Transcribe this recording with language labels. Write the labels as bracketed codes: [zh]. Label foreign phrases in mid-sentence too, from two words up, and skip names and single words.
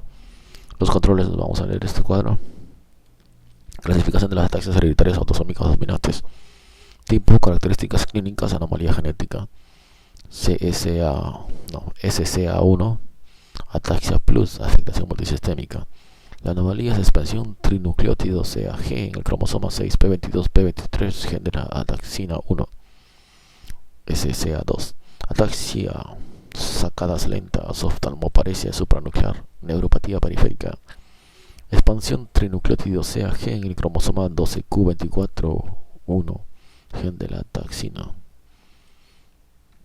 [es] Los controles, vamos a leer este cuadro. Clasificación de las ataxias hereditarias autosómicas dominantes. Tipo, características clínicas, anomalía genética. SCA1, ataxia plus, afectación multisistémica. La anomalía es expansión trinucleótido CAG en el cromosoma 6p22p23, gen de la ataxina 1. SCA2, ataxia sacadas lentas, oftalmoparesia supranuclear, neuropatía periférica. Expansión trinucleótido CAG en el cromosoma 12q24,1, gen de la taxina.